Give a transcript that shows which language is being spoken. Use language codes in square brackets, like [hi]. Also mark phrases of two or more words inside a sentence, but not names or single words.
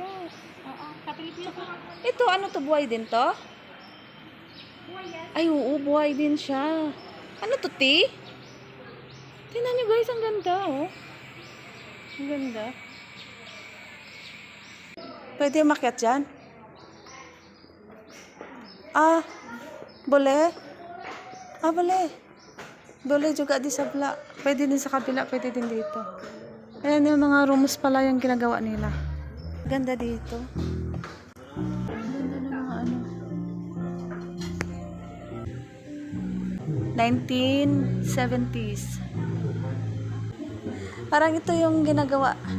[tl] Oo, kapilipin ko. Ito, ano to? Buhay din to? Ay, oo, buhay din siya. Ano to, ti? Tingnan nyo guys, ang ganda, oh. Ang ganda. Pwede umakyat dyan? [ms] Ah, boleh? Ah, boleh. Boleh juga di sebelah. [tl] Pwede din sa kabila, pwede din dito. Ayan yung mga rooms pala yung ginagawa nila. Ganda dito. Ganda ng mga ano. 1970s. Parang ito yung ginagawa.